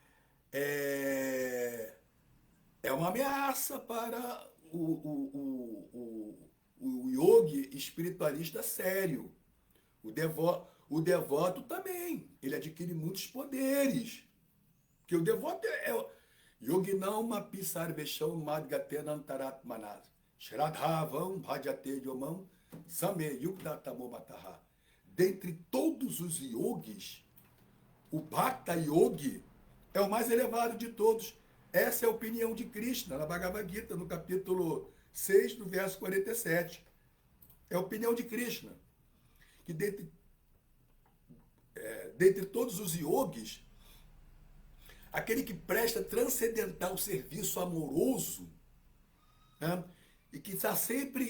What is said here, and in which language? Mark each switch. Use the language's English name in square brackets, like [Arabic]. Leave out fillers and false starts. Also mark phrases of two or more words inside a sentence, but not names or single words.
[Portuguese] É uma ameaça para o yogi espiritualista sério. O devoto também, ele adquire muitos poderes. Porque o devoto é [Sanskrit] Yoginam Mapi Sarvesham Madgatenantaratmanas Shradhavam Bhajate Yomam Same Yukdatamomataha. [Portuguese] Dentre todos os yogis, o Bhakta Yogi é o mais elevado de todos. Essa é a opinião de Krishna, na Bhagavad Gita, no capítulo 6, do verso 47. É a opinião de Krishna. Que dentre todos os yogis, aquele que presta transcendental serviço amoroso, né, e que está sempre,